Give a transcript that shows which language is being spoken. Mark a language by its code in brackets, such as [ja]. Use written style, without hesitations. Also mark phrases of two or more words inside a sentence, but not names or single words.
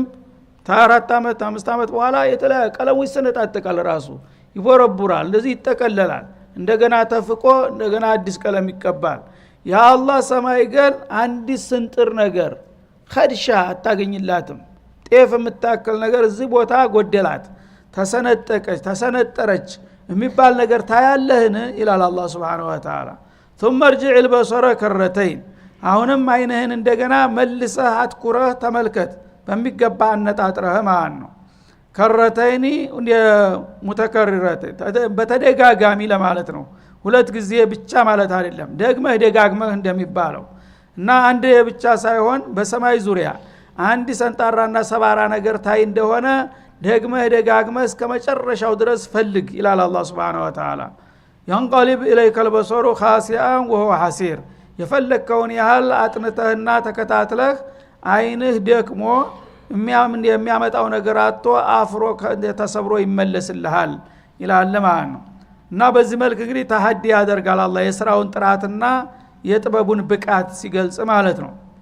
[am] ታ4 አመት 5 አመት በኋላ የተለያየ ቀለሙ ይሰነጣጠቃል፣ ራሱ ይቦረቡራል፣ እንደዚህ ይጠቀለላል፣ እንደገና ተፍቆ እንደገና አዲስ ቀለም ይቀባል። የአላህ ሰማይ ግን አንዲት ስንጥር ነገር ኸድሻ አታገኝላትም። ጤፍ የምታከል ነገር እዚህ ቦታ ጎደላት፣ ተሰነጠቀች፣ ተሰነጠረች የሚባል ነገር ታያለህን ይላል አላህ [ar] سبحانه وتعالى። ثم ارجع البصر كرتين [am] አሁንም አይንህን እንደገና መልሰህ አትኩረህ ተመልከት፣ በሚገባ አነጣጥረህ ማለት ነው። ከረተይኒ ሙተከረረተ በተደጋጋሚ ለማለት ነው። ሁለት ጊዜ ብቻ ማለት አይደለም፣ ደግመህ ደጋግመህ እንደሚባለው እና አንድ ብቻ ሳይሆን በሰማይ ዙሪያ አንድ ሰንጣራና ሰባራ ነገር ታይ እንደሆነ ደግመህ ደጋግመህ እስከ መጨረሻው ድረስ ፈልግ ይላል አላህ [ar] سبحانه وتعالى። ينقلب إليك البصر خاسئا وهو حسير [am] የፈለከውን ያህል አጥንተህና ተከታትለህ አይንህ ደክሞ የሚያመጣው ነገር አጥቶ አፍሮ ተሰብሮ ይመለስልሃል ይላል ማለት ነው። እና በዚህ መልክ እንግዲህ ተሐዲ ያደርጋል አላህ የሥራውን ጥራትና የጥበቡን ብቃት ሲገልጽ ማለት ነው።